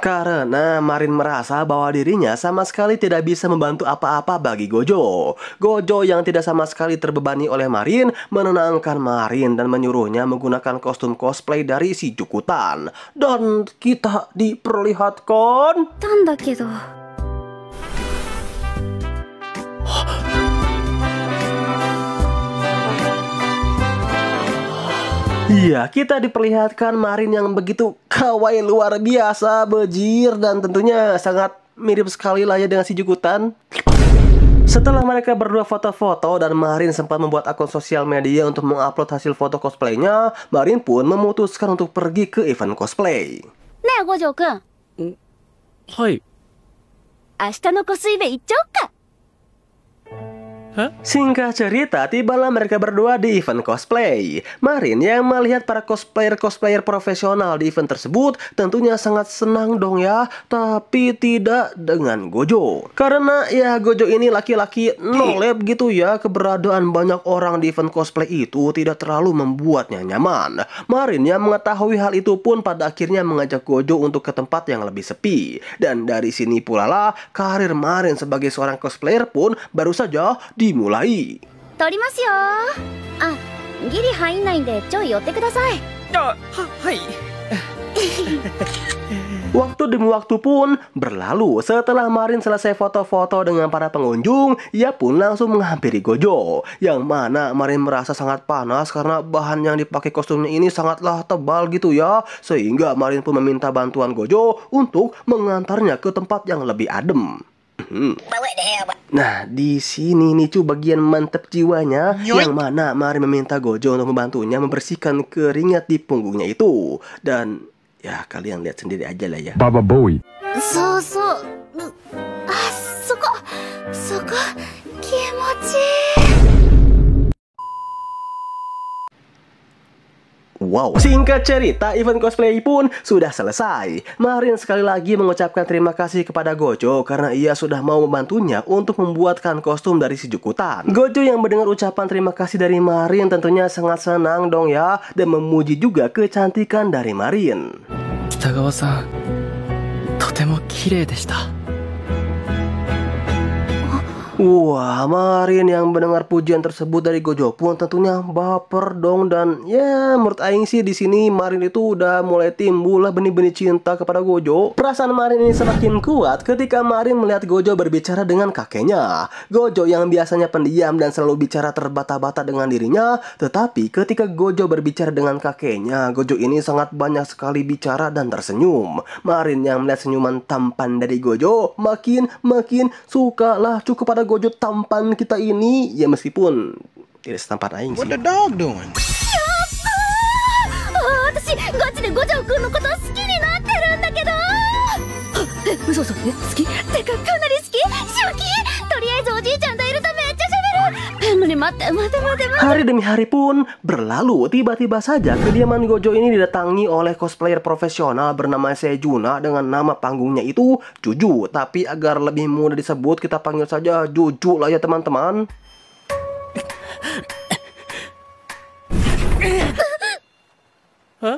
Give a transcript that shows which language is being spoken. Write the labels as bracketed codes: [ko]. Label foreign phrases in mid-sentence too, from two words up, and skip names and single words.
[id] Karena Marin merasa bahwa dirinya sama sekali tidak bisa membantu apa-apa bagi Gojo. Gojo yang tidak sama sekali terbebani oleh Marin menenangkan Marin dan menyuruhnya menggunakan kostum cosplay dari si Jukutan. Dan kita diperlihatkan [ja] たんだけど [id] Iya, kita diperlihatkan Marin yang begitu kawaii luar biasa, bejir, dan tentunya sangat mirip sekali lah ya dengan si Jukutan. Setelah mereka berdua foto-foto dan Marin sempat membuat akun sosial media untuk mengupload hasil foto cosplaynya, Marin pun memutuskan untuk pergi ke event cosplay. [ja] ねえ五条くん、はい。明日のコスイベ行っちゃおっか。 [id] Singkat cerita, tibalah mereka berdua di event cosplay. Marin yang melihat para cosplayer profesional di event tersebut tentunya sangat senang dong ya, tapi tidak dengan Gojo. Karena ya Gojo ini laki-laki nolep gitu ya, keberadaan banyak orang di event cosplay itu tidak terlalu membuatnya nyaman. Marin yang mengetahui hal itu pun pada akhirnya mengajak Gojo untuk ke tempat yang lebih sepi. Dan dari sini pula lah karir Marin sebagai seorang cosplayer pun baru saja dimulai. [ja] 撮りますよ。あ、ギリ入んないんでちょい寄ってください。はい。 [id] Waktu demi waktu pun berlalu. Setelah Marin selesai foto-foto dengan para pengunjung, ia pun langsung menghampiri Gojo. Yang mana Marin merasa sangat panas karena bahan yang dipakai kostumnya ini sangatlah tebal gitu ya. Sehingga Marin pun meminta bantuan Gojo untuk mengantarnya ke tempat yang lebih adem. Nah, di sini nih cu bagian mantep jiwanya, yang mana Marin meminta Gojo untuk membantunya membersihkan keringat di punggungnya itu. Dan ya kalian lihat sendiri aja lah ya. Baba Boy. [ja] そうそう。あ、そこ気持ちいい。 [id] Wow, singkat cerita, event cosplay pun sudah selesai. Marin sekali lagi mengucapkan terima kasih kepada Gojo karena ia sudah mau membantunya untuk membuatkan kostum dari si Jukutan. Gojo yang mendengar ucapan terima kasih dari Marin tentunya sangat senang dong ya, dan memuji juga kecantikan dari Marin. 北川さん、とても綺麗でした。 Wah, Marin yang mendengar pujian tersebut dari Gojo pun tentunya baper dong, dan ya menurut aing sih di sini Marin itu udah mulai timbul lah benih-benih cinta kepada Gojo. Perasaan Marin ini semakin kuat ketika Marin melihat Gojo berbicara dengan kakeknya. Gojo yang biasanya pendiam dan selalu bicara terbata-bata dengan dirinya, tetapi ketika Gojo berbicara dengan kakeknya, Gojo ini sangat banyak sekali bicara dan tersenyum. Marin yang melihat senyuman tampan dari Gojo makin suka lah cukup pada Gojo tampan kita ini, ya meskipun tidak setampan aing sih. [en] What the dog doing? [ja] 私ガチで五条くんのこと好きになってるんだけど。え、嘘嘘、え、好き？てかかなり好き？正気？とりあえずおじいちゃんといるとめっちゃ喋る。待って。 [id] Hari demi hari pun berlalu. Tiba-tiba saja kediaman Gojo ini didatangi oleh cosplayer profesional bernama Sejuna dengan nama panggungnya itu Juju. Tapi agar lebih mudah disebut, kita panggil saja Juju lah ya teman-teman. Hah?